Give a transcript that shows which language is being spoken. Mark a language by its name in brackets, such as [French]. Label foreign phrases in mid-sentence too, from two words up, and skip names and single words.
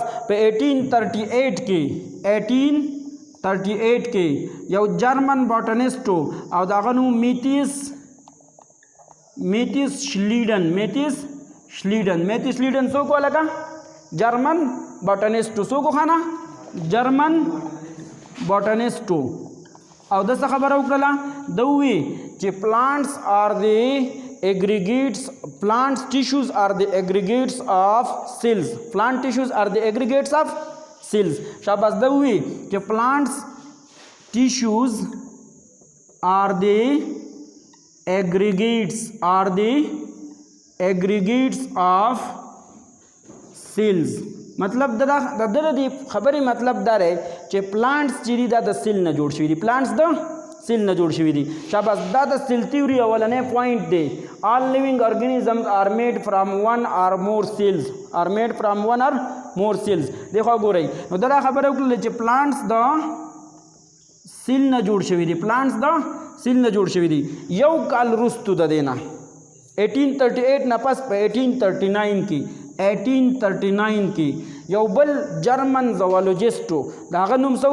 [Pashto] په 1838 کې یو جرمن باټنیسټو او دغه نوم میتیس شلیډن څوک ولکه؟ جرمن باټنیسټو. څوک خانه؟ جرمن باټنیسټو. او د څه خبره وکړله؟ د وی چې [English] plants tissues are the aggregates of cells. Plant tissues are the aggregates of cells. [Pashto] شاباس. د وی چې [English] plants tissues are the aggregates of cells. [Pashto] مطلب د دې خبرې مطلب دا دی چې پلانټس چې دي دا د سیل نه جوړ شوي دي، پلانټس د سیل نه جوړ شوي دي. شاباس. دا د سیل تیوري اولنی پوائنٹ دی. [English] all living organisms are made from one or more cells. [Pashto] دیکھو ګورئ. نو دا خبره وکړله چې پلانټس د سیل نه جوړ شوي دي. یو کال وروستو د دې نه 1838 نه پس په 1839 کې یو بل جرمن زوالوجیسټو د هغه نوم څه و؟